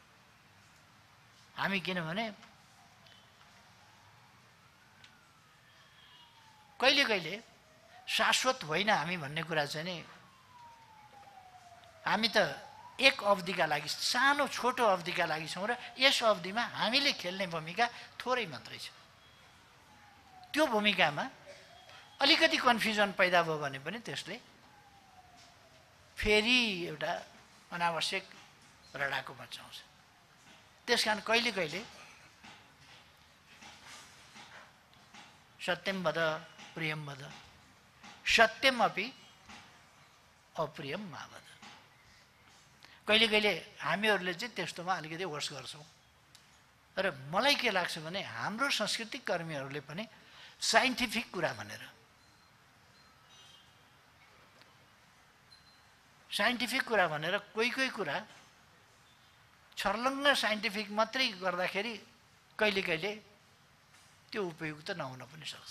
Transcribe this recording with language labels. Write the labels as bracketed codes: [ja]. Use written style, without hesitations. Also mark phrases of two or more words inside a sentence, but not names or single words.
[ne] हामी किनभने कहिले कहिले शाश्वत होइन हामी भन्ने कुरा चाहिँ नि, हामी त एक अवधिका लागि, सानो छोटो अवधिका लागि छौँ र यस अवधिमा हामीले खेल्ने भूमिका थोरै मात्रै छ। त्यो भूमिकामा अलिकति कन्फ्युजन पैदा भयो भने पनि त्यसले फेरि एउटा अनावश्यक रडाको मचाउँछ। [sa] त्यसकारण [ne] कहिले कहिले [sa] सत्यम वद प्रियम वद, सत्यम अपि अप्रियम मा वद। [ne] कहिले कहिले हामीहरूले चाहिँ त्यस्तोमा अलिकति होस् गर्छौँ। र मलाई के लाग्छ भने हाम्रो सांस्कृतिक कर्मीहरूले पनि साइन्टिफिक कुरा भनेर। साइन्टिफिक कुरा भनेर कोही कोही कुरा छर्लङ्ग साइन्टिफिक मात्रै गर्दाखेरि कहिले कहिले त्यो उपयुक्त नहुन पनि सक्छ।